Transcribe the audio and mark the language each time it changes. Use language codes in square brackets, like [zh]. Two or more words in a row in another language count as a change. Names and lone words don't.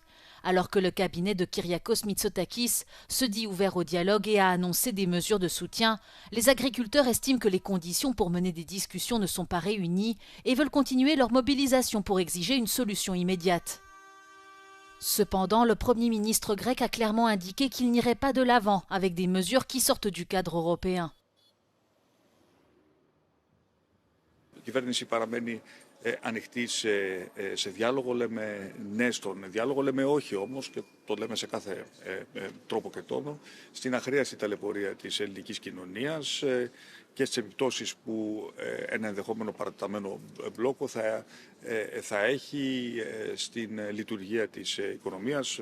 [fr] Alors que le cabinet de Kyriakos Mitsotakis se dit ouvert au dialogue et a annoncé des mesures de soutien, les agriculteurs estiment que les conditions pour mener des discussions ne sont pas réunies et veulent continuer leur mobilisation pour exiger une solution immédiate. Cependant, le Premier ministre grec a clairement indiqué qu'il n'irait pas de l'avant avec des mesures qui sortent du cadre européen. [el] Η κυβέρνηση παραμένει ανοιχτή σε διάλογο, λέμε ναι στον διάλογο, λέμε όχι όμως και το λέμε σε κάθε τρόπο και τόνο στην αχρίαστη ταλαιπωρία της ελληνικής κοινωνίας και στις επιπτώσεις που ένα ενδεχόμενο παρατεταμένο μπλόκο θα έχει στην λειτουργία της οικονομίας.